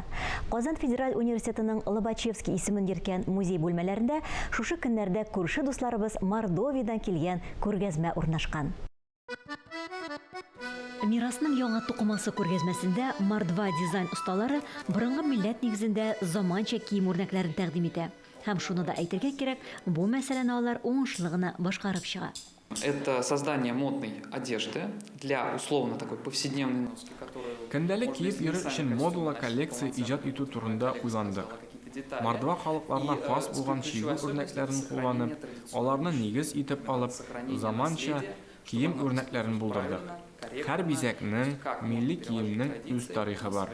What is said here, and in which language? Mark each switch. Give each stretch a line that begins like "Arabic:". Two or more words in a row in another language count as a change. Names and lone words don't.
Tatar: Казан Федераль университетының Лобачевский исемен йөрткән музей бүлмәләрендә шушы көннәрдә күрше дусларыбыз Мордовиядан килгән күргәзмә урнашкан. Мирасның яңа туқымасы күргәзмәсендә Мордва дизайн осталары борынгы милләт нигезендә заманча кием үрнәкләрен тәкъдим итә. Һәм шуны да әйтергә кирәк, бу мәсьәләне алар уңышлы гына башкарып чыга.
Russian: Это создание модной одежды для условно такой повседневной носки, которую...
Tatar: Көндәлек киеп йөрү өчен модалы коллекция иҗат итү турында уйландык. Мордва халыкларына хас булган чигү үрнәкләрен кулланып, аларны нигез итеп алып, заманча кием үрнәкләрен булдырдык. Һәр бизәкнең, милли киемнең үз тарихы бар.